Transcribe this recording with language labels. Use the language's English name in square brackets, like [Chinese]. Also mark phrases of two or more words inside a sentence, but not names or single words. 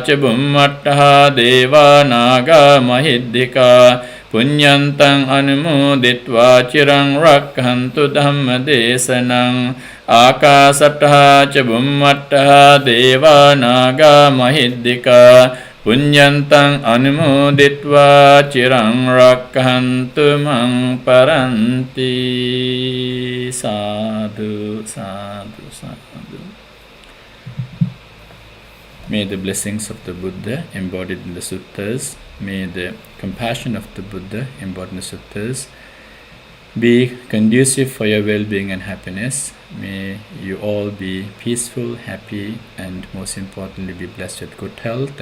[Pali] ca bummattha deva naga mahiddika punyantang anumoditva chirang rakkhantu dhammadesanang akasattha ca bummattha deva naga mahiddika punyantang anumoditva chirang rakkhantu mang paranti. Sadhu, sadhu, sadhu. [English] May the blessings of the Buddha embodied in the suttas, may the compassion of the Buddha embodied in the suttas be conducive for your well-being and happiness. May you all be peaceful, happy, and most importantly be blessed with good health.